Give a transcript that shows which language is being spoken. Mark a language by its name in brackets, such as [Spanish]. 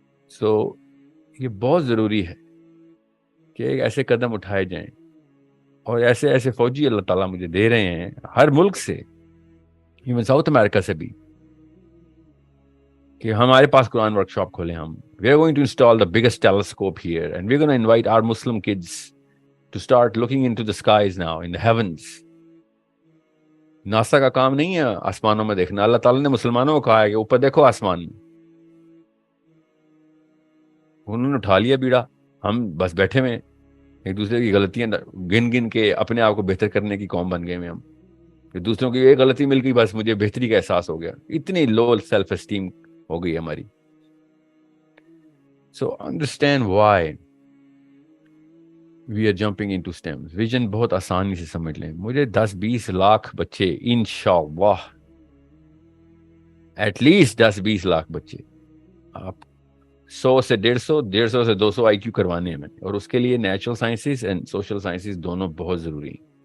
[Urdu] سو یہ بہت ضروری ہے کہ ایک ایسے قدم اٹھائے جائیں, اور ایسے ایسے فوجی اللہ تعالیٰ مجھے دے رہے ہیں ہر ملک سے, ایون ساؤتھ امریکہ سے بھی, کہ ہمارے پاس قرآن ورک شاپ کھولیں ہم. [English] We are going to install the biggest telescope here and we're going to invite our Muslim kids to start looking into the skies now, in the heavens. [Urdu] NASA کا کام نہیں ہے آسمانوں میں دیکھنا, اللہ تعالیٰ نے مسلمانوں کو کہا ہے کہ اوپر دیکھو آسمان میں. انہوں نے اٹھا لیا بیڑا, ہم بس بیٹھے ہوئے ایک دوسرے کی غلطیاں گن گن کے اپنے آپ کو بہتر کرنے کی قوم بن گئے ہیں ہم. کہ دوسروں کی ایک غلطی مل گئی بس مجھے بہتری کا احساس ہو گیا. اتنی لو سیلف اسٹیم ہو گئی ہماری. [English] So understand why we are jumping into STEM. [Urdu] Vision بہت آسانی سے سمجھ لیں. مجھے 10-20 لاکھ بچے انشاءاللہ, ایٹ لیسٹ 10-20 لاکھ بچے, آپ 100 سے 150, 150 سے 200 IQ کروانے ہیں میں, اور اس کے لیے natural sciences and social sciences دونوں بہت ضروری ہیں.